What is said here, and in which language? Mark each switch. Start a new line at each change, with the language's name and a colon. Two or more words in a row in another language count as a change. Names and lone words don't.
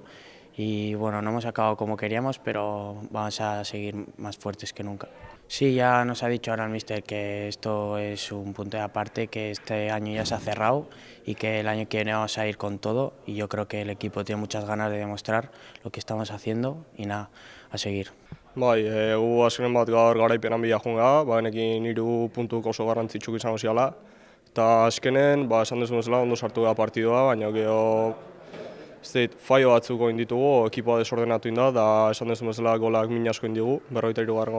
Spanish: Y bueno, no hemos acabado como queríamos, pero vamos a seguir más fuertes que nunca. Sí, ya nos ha dicho ahora el míster que esto es un punto de aparte, que este año ya se ha cerrado y que el año que viene vamos a ir con todo, y yo creo que el equipo tiene muchas ganas de demostrar lo que estamos haciendo y nada, a seguir.
Basque: Bai, gu azkenen bat gaur garaipenan bila joan gara, bagenekin 3 puntuk oso garrantzitsuk izango ziala, eta azkenen, esan dezu bezala, ondo sartu gara partidua, baina gero faio batzuk egin ditugu, ekipoa desordenatu da, eta esan dezu bezala golak min asko egin digu, 43.